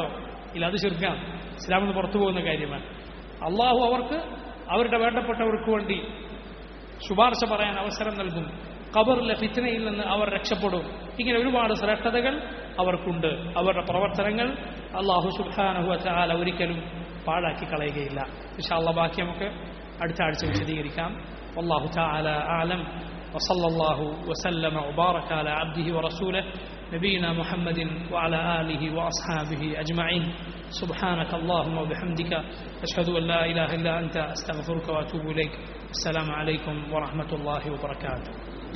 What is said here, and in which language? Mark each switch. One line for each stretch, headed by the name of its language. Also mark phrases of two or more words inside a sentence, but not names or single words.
Malayalam: ഇല്ല, അത് ശിർക്കാണ്, ഇസ്ലാമിൽ നിന്ന് പുറത്തു പോകുന്ന കാര്യമാണ്. അള്ളാഹു അവർക്ക് അവരുടെ വേണ്ടപ്പെട്ടവർക്ക് വേണ്ടി ശുപാർശ പറയാൻ അവസരം നൽകും. ഖബറിലെ ഫിത്നയിൽ നിന്ന് അവർ രക്ഷപ്പെടും. ഇങ്ങനെ ഒരുപാട് ശ്രേഷ്ഠതകൾ അവർക്കുണ്ട്. അവരുടെ പ്രവർത്തനങ്ങൾ അള്ളാഹു
Arabic: سبحانه وتعالى
Malayalam: ഒരിക്കലും പാഴാക്കി കളയുകയില്ല.
Arabic: إن شاء الله
Malayalam: ബാക്കി നമുക്ക് അടുത്ത ആഴ്ച വിശദീകരിക്കാം.
Arabic: والله تعالى أعلم. وصلى الله وسلم وبارك على عبده ورسوله نبينا محمد وعلى آله وأصحابه أجمعين. سبحانك اللهم وبحمدك أشهد أن لا إله إلا أنت أستغفرك وأتوب إليك. السلام عليكم ورحمة الله وبركاته.